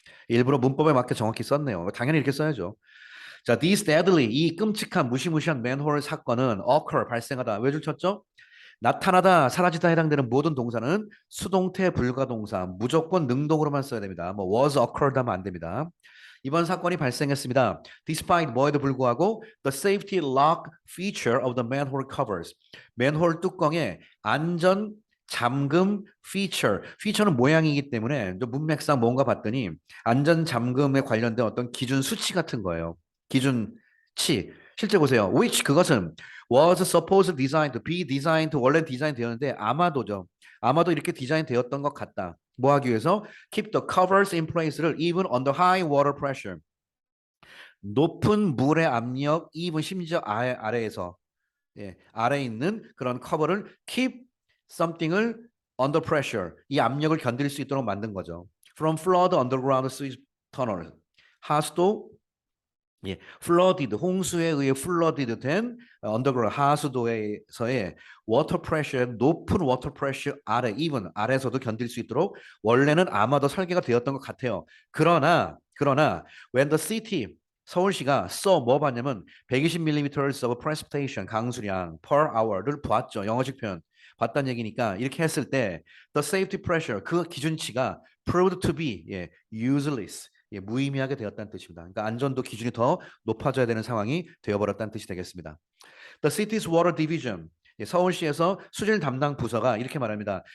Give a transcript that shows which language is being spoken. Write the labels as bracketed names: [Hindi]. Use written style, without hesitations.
[Korean] 일부러 문법에 맞게 정확히 썼네요. 당연히 이렇게 써야죠. 자, [English] this deadly [Korean] 이 끔찍한 무시무시한 맨홀 사건은 occur 발생하다. 왜 줄쳤죠? 나타나다, 사라지다 해당되는 모든 동사는 수동태 불가동사 무조건 능동으로만 써야 됩니다. 뭐 [English] was occurred [Korean] 하면 안 됩니다. 이번 사건이 발생했습니다. [English] Despite [Korean] 뭐에도 불구하고 [English] the safety lock feature of the manhole covers. [Korean] 맨홀 뚜껑에 안전 잠금 feature. feature는 모양이기 때문에 문맥상 뭔가 봤더니 안전 잠금에 관련된 어떤 기준 수치 같은 거예요. 기준치. 실제 보세요. [English] which 그것은 was supposed designed to be designed [Korean] 원래 디자인 되었는데 아마도죠. 아마도 이렇게 디자인 되었던 것 같다. 뭐 하기 위해서 [English] keep the covers in place를 even under high water pressure. [Korean] 높은 물의 압력, even 심지어 아래에서 아래에 있는 그런 커버를 keep something을 [English] under pressure, [Korean] 이 압력을 견딜 수 있도록 만든 거죠. [English] From flood underground sewage tunnel. [Korean] 하수도 flooded, 홍수에 의해 flooded 된 underground 하수도에서의 [English] water pressure, [Korean] 높은 water pressure 아래, even 아래에서도 견딜 수 있도록 원래는 아마도 설계가 되었던 것 같아요. [English] 그러나 when the city [Korean] 서울시가 뭐 봤냐면 [English] 120mm of precipitation 강수량 per hour를 봤죠. [Korean] 영어식 표현 봤다는 얘기니까 이렇게 했을 때 [English] the safety pressure [Korean] 그 기준치가 [English] proved to be useless [Korean] 무의미하게 되었다는 뜻입니다. 그러니까 안전도 기준이 더 높아져야 되는 상황이 되어버렸다는 뜻이 되겠습니다. [English] The city's water division [Korean] 서울시에서 수질 담당 부서가 이렇게 말합니다.